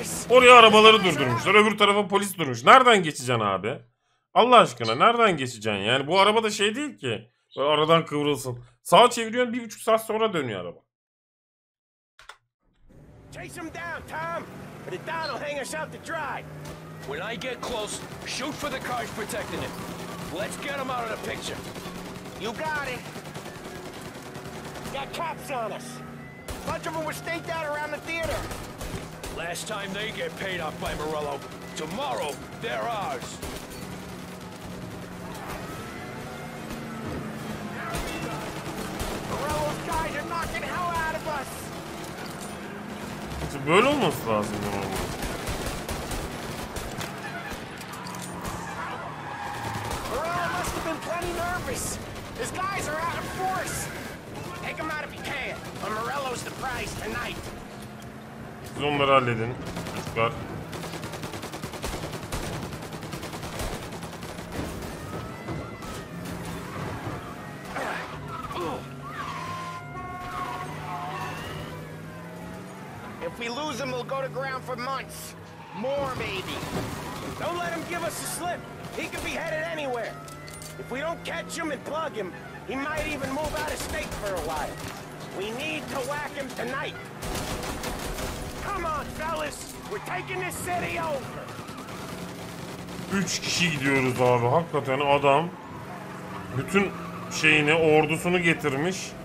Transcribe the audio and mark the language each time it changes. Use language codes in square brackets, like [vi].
[tr] Oraya arabaları durdurmuşlar. Öbür tarafa polis durmuş. Nereden geçeceksin abi? Allah aşkına nereden geçeceksin? Yani bu araba da şey değil ki. Böyle aradan kıvrılsın. Sağa çeviriyorsun, 1,5 saat sonra dönüyor araba. [en] Chase him down, Tom. The Don will hang us out to dry. When I get close, shoot for the cars protecting it. Let's get him out of the picture. You got it. Got cops on us. A bunch of them were staked out around the theater. Last time they get paid off by Morello, tomorrow they're ours. Morello's guys are knocking hell out of us. [tr] İşte böyle olması lazım normalde. [en] Morello must have been plenty nervous. His guys are out of force. Take him out if you can. But Morello's the prize tonight. [tr] Siz onları halledin. Çocuklar. [en] If we lose him, we'll go to ground for months. More, maybe. Don't let him give us a slip. He could be headed anywhere. If we don't catch him and plug him, he might even move out of state for a while. We need to whack him tonight. Come on, fellas. We're taking this city over. [tr] 3 kişi gidiyoruz abi. Hakikaten adam bütün şeyini, ordusunu getirmiş.